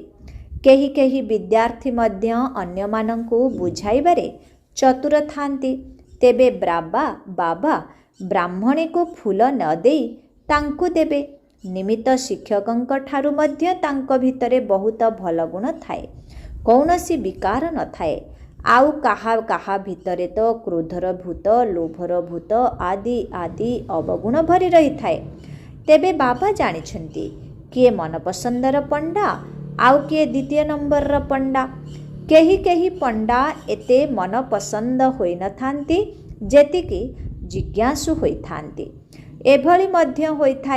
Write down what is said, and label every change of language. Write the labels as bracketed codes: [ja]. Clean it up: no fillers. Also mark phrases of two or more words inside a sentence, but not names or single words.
[or] କେହି କେହି ବିଦ୍ୟାର୍ଥୀ ମଧ୍ୟ ଅନ୍ୟମାନଙ୍କୁ ବୁଝାଇବାରେ ଚତୁର ଥାଆନ୍ତି। ତେବେ ବାବା ବ୍ରାହ୍ମଣୀ କୁ ଫୁଲ ନ ଦେଇ ତାଙ୍କୁ ଦେବେ। ନିମିତ୍ତ ଶିକ୍ଷକଙ୍କ ଠାରୁ ମଧ୍ୟ ତାଙ୍କ ଭିତରେ ବହୁତ ଭଲ ଗୁଣ ଥାଏ। କୌଣସି ବିକାର ନ ଥାଏ। ଆଉ କାହା କାହା ଭିତରେ ତ କ୍ରୋଧର ଭୂତ ଲୋଭର ଭୂତ ଆଦି ଆଦି ଅବଗୁଣ ଭରି ରହି ଥାଏ। ତେବେ ବାବା ଜାଣିଛନ୍ତି କିଏ ମନପସନ୍ଦର ପଣ୍ଡା ଆଉ କିଏ ଦ୍ୱିତୀୟ ନମ୍ବର ପଣ୍ଡା। କେହି କେହି ପଣ୍ଡା ଏତେ ମନପସନ୍ଦ ହୋଇ ନ ଥାଆନ୍ତି ଯେତିକି ଜିଜ୍ଞାସୁ ହୋଇ ଥାଆନ୍ତି। ଏଭଳି ମଧ୍ୟ ହୋଇ ଥାଏ।